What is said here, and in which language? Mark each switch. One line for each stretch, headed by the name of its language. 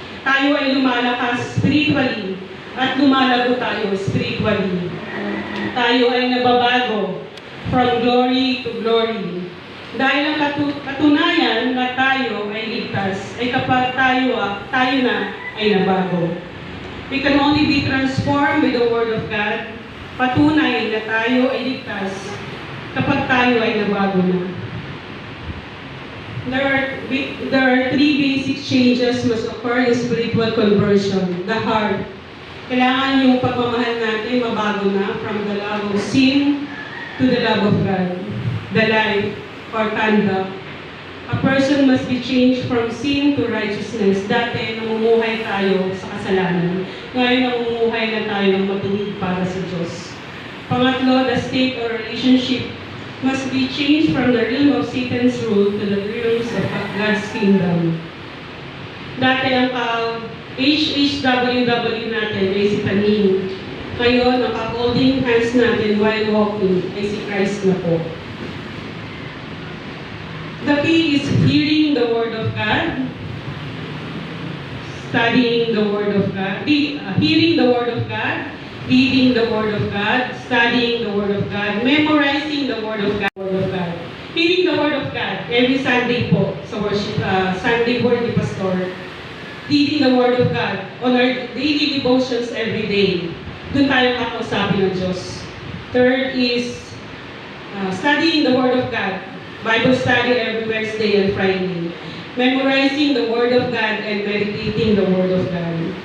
Filipino: Tayo ay lumalakas spiritually. At lumalago tayo spiritually. Tayo ay nababago
English: from glory to glory.
Filipino: Dahil ang katunayan na tayo ay ligtas ay kapag tayo na ay nabago.
English: We can only be transformed with the Word of God.
Filipino: Patunay na tayo ay ligtas kapag tayo ay nabago na.
English: There are three basic changes must occur in spiritual conversion. The heart.
Filipino: Kailangan yung pagmamahal natin mabago na
English: from the love of sin to the love of God. The life or conduct. A person must be changed from sin to righteousness.
Filipino: Dati, namumuhay tayo sa kasalanan. Ngayon, namumuhay na tayo ng matuwid para sa Diyos.
English: Pangatlo, the state or relationship must be changed from the realm of Satan's rule to the realms of God's kingdom.
Filipino: Dati, ang HHWW natin ay si Taning. Ngayon, ang
English: holding hands
Filipino: natin
English: while walking
Filipino: ay si Christ na po.
English: The key is hearing the Word of God, studying the Word of God, hearing the Word of God, reading the Word of God, studying the Word of God, memorizing the Word of God. Hearing the Word of God every Sunday po sa worship, Sunday Word ni Pastor. Reading the Word of God on our daily devotions every day.
Filipino: Doon tayo kakausapin ng Diyos.
English: Third is studying the Word of God. Bible study every Wednesday and Friday. Memorizing the Word of God and meditating the Word of God.